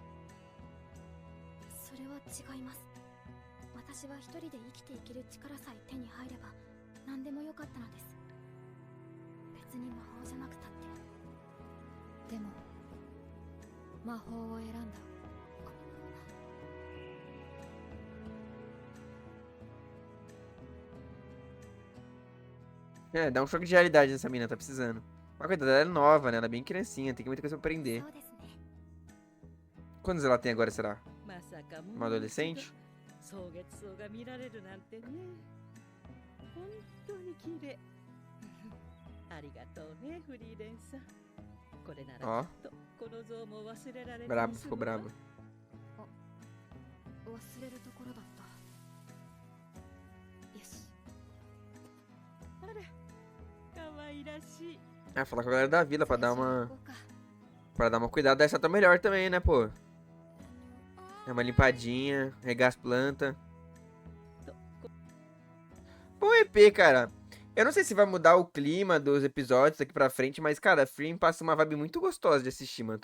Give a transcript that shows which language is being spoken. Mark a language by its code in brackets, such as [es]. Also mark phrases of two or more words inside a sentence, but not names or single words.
[ja] それは違います。私は一人で生きていける力さえ手に入れば何でもよかったのです。別に魔法じゃなくたって。でも魔法を選んだ。 [pt] É, dá um choque de realidade nessa mina, tá precisando. Mas coitada, ela é nova, né? Ela é bem criancinha, tem muita coisa pra aprender. [ja] そうですね。 [pt] Quantos ela tem agora, será? [ja] まさかもう [pt] Uma adolescente? [ja] 草月草が見られるなんてね。本当に綺麗。ありがとうね、フリーレンさん。これなら [pt] Ó, [ja] きっとこの像も忘れられない。 [pt] brabo, ficou brabo. [ja] 忘れるところだった。よし。あら、可愛らしい。 [pt] Ah, falar com a galera da vila pra [ja] 最 [pt] dar [ja] 初に行 [pt] uma, [ja] こうか。 [pt] pra dar uma cuidada dessa tá melhor também, né, pô? É uma limpadinha, regar as plantas. Bom EP, cara. Eu não sei se vai mudar o clima dos episódios daqui pra frente, mas, cara, Free passa uma vibe muito gostosa de assistir, mano.